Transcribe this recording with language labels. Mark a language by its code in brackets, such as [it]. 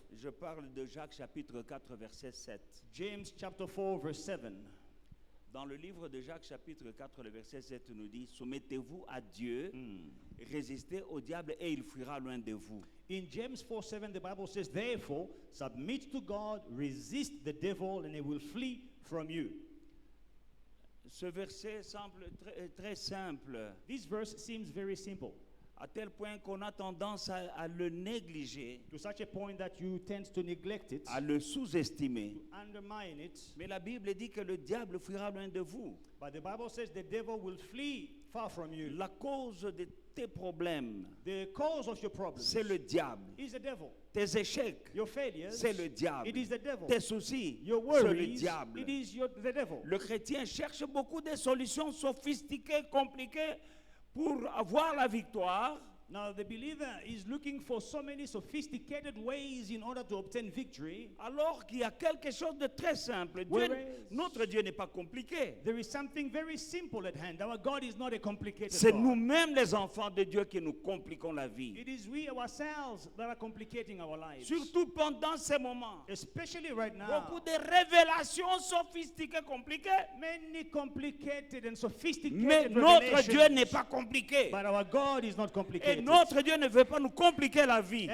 [fr] Je parle de Jacques chapitre 4 verset 7. [en] James chapter 4 verse 7. [fr] Dans le livre de Jacques chapitre 4 le verset 7 nous dit: soumettez-vous à Dieu, résistez au diable et il fuira loin de vous. [en] In James 4:7, the Bible says, therefore, submit to God, resist the devil, and he will flee from you. [fr] Ce verset semble très simple, [en] This verse seems very simple, [fr] à tel point qu'on a tendance à le négliger, [en] to such a point that you tend to neglect it, [fr] à le sous-estimer. [en] to undermine it. [fr] Mais la Bible dit que le diable fuira loin de vous. [en] But the Bible says the devil will flee far from you. [fr] La cause de tes problèmes, [en] The cause of your problems [fr] c'est le diable. [en] is the devil. [fr] Tes échecs, [en] Your failures, [fr] c'est le diable. [en] it is the devil. [fr] Tes soucis, [en] Your [fr] c'est le [en] worries, [fr] diable. [en] it is the devil. [fr] Le chrétien cherche beaucoup de solutions sophistiquées, compliquées pour avoir la victoire. [en] Now the believer is looking for so many sophisticated ways in order to obtain victory. [fr] Alors qu'il y a quelque chose de très simple. Notre Dieu n'est pas compliqué. [en] There is something very simple at hand. Our God is not a complicated [fr] C'est [en] God. [fr] nous-mêmes les enfants de Dieu qui nous compliquons la vie. [en] It is we ourselves that are complicating our lives. [fr] Surtout pendant ces moments. [en] Especially right now. [fr] Beaucoup de révélations sophistiquées, compliquées. [en] Many complicated and sophisticated [fr] Mais notre [en] revelations. [fr] Dieu n'est pas compliqué. [en] But our God is not [fr] Et [en] complicated. [fr] notre Dieu ne veut pas nous compliquer la vie.